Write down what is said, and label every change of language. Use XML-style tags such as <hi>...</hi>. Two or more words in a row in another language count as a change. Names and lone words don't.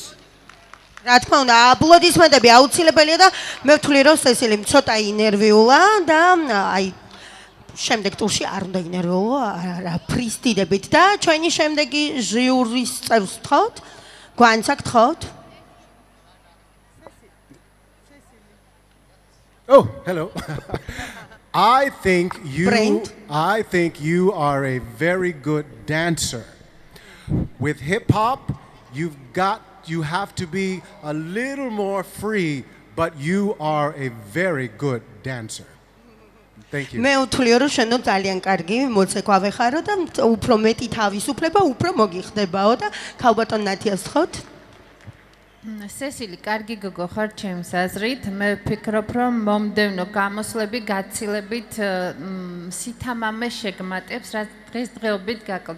<ka>რა თქმა უნდა, აპლოდისმენტები აუცილებელია და მე ვთვლი რომ სესილი ცოტა ინერვიულა და აი შემდეგ ტურში არ უნდა ინერვიულო, არა ფრისტიდებით და ჩვენი შემდეგი ჟიურის წევრს გთხოვთ, გვანცა გთხოვთ.</ka> <en>Oh, hello. I think you are a very good dancer. With hip hop, you have to be a little more free, but you are a very good dancer. Thank you.</en> <ka>მე ვთვლio რომ შენო ძალიან კარგი მოცეკვავე ხარო და უფრო მეტი თავისუფლება უფრო მოგიხდებაო და ქალბატონ ნათიას ხოთ? სესილი, კარგი გოგო ხარ ჩემს აზრით. მე ვფიქრობ, რომ მომდევნო გამოსვლები გაცილებით სითამამე შეგმატებს, რაც დღესდღეობით გაკლდა.</ka>